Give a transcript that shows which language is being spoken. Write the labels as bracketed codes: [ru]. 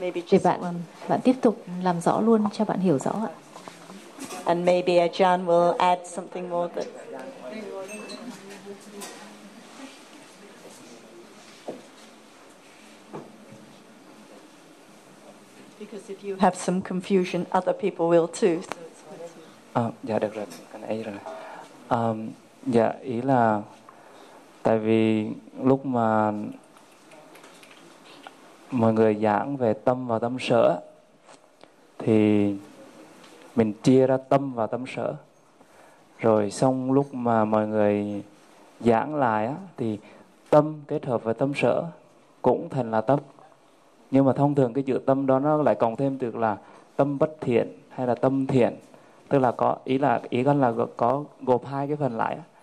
[vi] để bạn tiếp tục làm rõ luôn cho bạn hiểu rõ ạ. [en] And maybe Ajahn will add something more that. Because if you have some confusion, other people will too. [vi] Dạ được rồi, cái này rồi. Dạ ý là tại vì lúc mà mọi người giảng về tâm và tâm sở thì mình chia ra tâm và tâm sở, rồi xong lúc mà mọi người giảng lại á thì tâm kết hợp với tâm sở cũng thành là tâm, nhưng mà thông thường cái chữ tâm đó nó lại cộng thêm được là tâm bất thiện hay là tâm thiện, tức là có ý là ý con là có gộp hai cái phần lại á.